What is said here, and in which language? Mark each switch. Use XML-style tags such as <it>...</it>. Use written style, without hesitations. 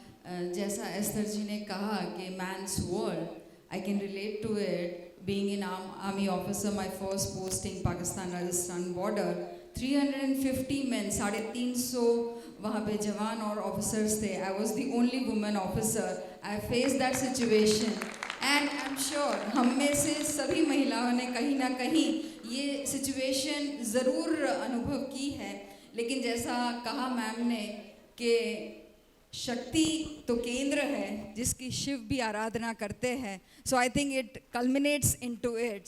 <en>And</en> <hi>जैसा Esther जी ने कहा कि</hi> <en>man's world, I can relate to it. Being an army officer, my first posting Pakistan-Rajasthan border, 350 men, 350</en> <hi>वहाँ पे जवान और</hi> <en>officers थे. I was the only woman officer. I faced that situation, and I'm sure</en> <hi>हम में से सभी महिलाओं ने कहीं ना कहीं ये situation ज़रूर अनुभव की है. लेकिन जैसा कहा मैम ने कि शक्ति तो केंद्र है जिसकी शिव भी आराधना करते हैं.</hi> <en>So I think it culminates into it.</en>